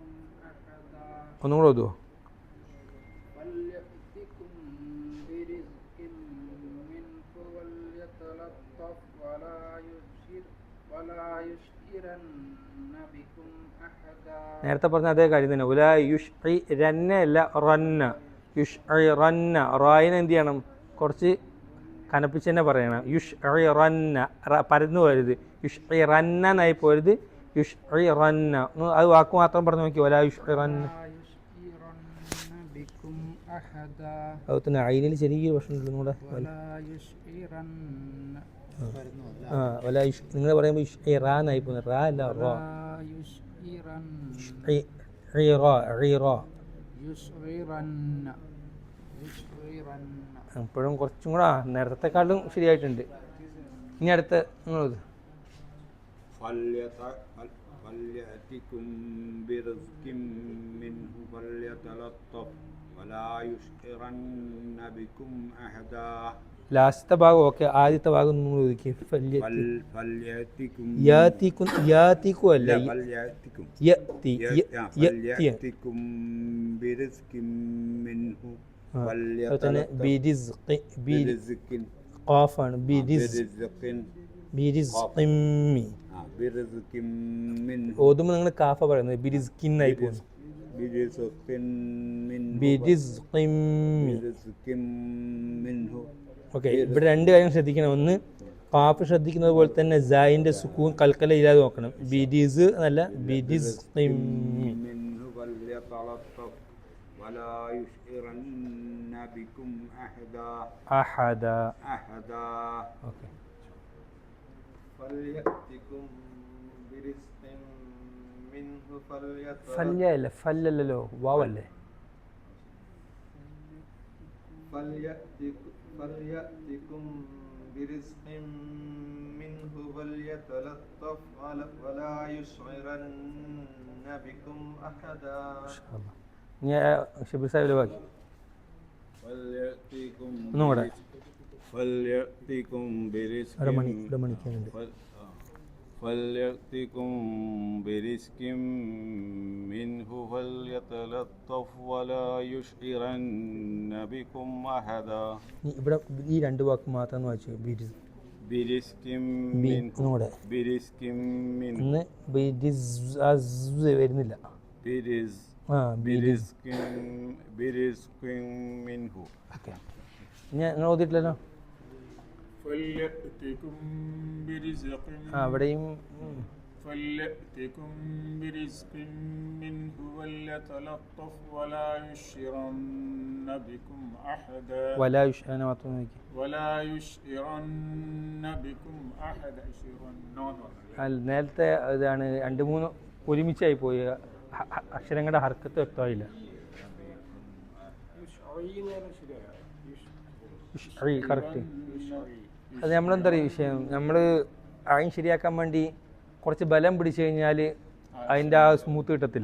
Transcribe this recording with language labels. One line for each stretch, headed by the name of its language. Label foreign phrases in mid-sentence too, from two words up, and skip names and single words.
Malayalam: ഒന്നും കൂടെ ഓതുവോ?
Arabic: يتلطف ولا يشعرن بكم أحدا.
Malayalam: നേരത്തെ പറഞ്ഞ അതേ കാര്യം തന്നെ.
Arabic: ولا يش رن
Malayalam: അല്ല
Arabic: رن يش رن.
Malayalam: റായിനെ എന്ത് ചെയ്യണം? കുറച്ച് കനപ്പിച്ച് തന്നെ പറയണം.
Arabic: يش رن,
Malayalam: പരന്നു പോരുത്.
Arabic: يش رن
Malayalam: എന്നായി പോരുത്.
Arabic: يش رن.
Malayalam: അത് വാക്ക് മാത്രം പറഞ്ഞു നോക്കി.
Arabic: ولا يش رن. يشعرن بكم أحدا.
Malayalam: അതുപോലെ തന്നെ അയിനിൽ ചെറിയൊരു പ്രശ്നം ഉണ്ട് കൂടെ.
Arabic: ولا يشعرن ولا يش
Malayalam: നിങ്ങൾ പറയുമ്പോൾ യുഷ് റാന്നായി പോകുന്നത്. റാ അല്ല റോ.
Arabic: يشعرن
Malayalam: ഇപ്പോഴും കുറച്ചും കൂടെ നേരത്തെക്കാളും ശരിയായിട്ടുണ്ട്. ഇനി അടുത്ത നിങ്ങൾ
Arabic: فليأتكم برزق منه فليتلطف ولا يشعرن بكم أحدا.
Malayalam: ലാസ്റ്റത്തെ ഭാഗം ഓക്കെ, ആദ്യത്തെ ഭാഗം നിങ്ങൾ ഒതുക്കി.
Arabic: فليأتكم
Malayalam: യാത്തിക്കും അല്ല,
Arabic: فليأتكم യഅ്തി. برزق منه
Malayalam: برزق ഖാഫാണ്.
Arabic: ബിരിസ്ഖിമ്മി برزق منه.
Malayalam: ഓതുമ്പോൾ നിങ്ങൾ കാഫ പറയുന്നത് ബിരിസ്ഖിന്നായി പോകുന്നു.
Arabic: برزق منه. ബിരിസ്ഖിമ്മി. منه.
Malayalam: ഓക്കെ, ഇവിടെ രണ്ട് കാര്യം ശ്രദ്ധിക്കണം. ഒന്ന്, കാഫ് ശ്രദ്ധിക്കുന്നത് പോലെ തന്നെ സായിന്റെ സുക്കൂൻ കൽക്കല ഇല്ലാതെ നോക്കണം. ബിരിസ് എന്നല്ല, ബിരിസ്ഖിമ്മി.
Arabic: منه فليتلطف ولا يشعرن بكم أحدا.
Malayalam: അഹദ. ഓക്കെ.
Arabic: فليأتكم برزق منه
Malayalam: ഫല്യ അല്ല, ഫല്ലല്ലോ, വാവല്ലേ.
Arabic: فليأتكم برزق منه فليتلطف ولا يشعرن بكم أحدا.
Malayalam: ഇനി ഷബീർ സാഹിബിലെ ബാക്കി ഒന്നുകൂടെ.
Arabic: فليأتكم برزق فليأتكم برزق منه فليتلطف ولا يشعرن بكم أحدا.
Malayalam: ഇവിടെ ഈ രണ്ട് വാക്ക് മാത്രം വായിച്ചു.
Arabic: برزق
Malayalam: ഒന്നുകൂടെ.
Arabic: برزق منه.
Malayalam: ഇന്ന് വരുന്നില്ല.
Arabic: برزق منه.
Malayalam: ഓക്കെ, നിങ്ങൾ ഓതിയിട്ടില്ലല്ലോ.
Arabic: فليأتكم برزق
Malayalam: അവിടെയും
Arabic: فليأتكم برزق منه وليتلطف ولا يشعرن بكم أحدا. ولا يشعرن
Malayalam: മാത്രം നോക്കി.
Arabic: ولا يشعرن بكم أحدا.
Malayalam: നേരത്തെ ഇതാണ് രണ്ട് മൂന്ന് ഒരുമിച്ചായി പോയി. അക്ഷരങ്ങളുടെ ഹർക്കത്ത് വ്യക്തമായില്ല. കറക്റ്റ്. അത് നമ്മളെന്താ പറയുക വിഷയം, നമ്മൾ അയിൻ ശരിയാക്കാൻ വേണ്ടി കുറച്ച് ബലം പിടിച്ചു കഴിഞ്ഞാൽ അതിൻ്റെ ആ സ്മൂത്ത് കിട്ടത്തില്ല.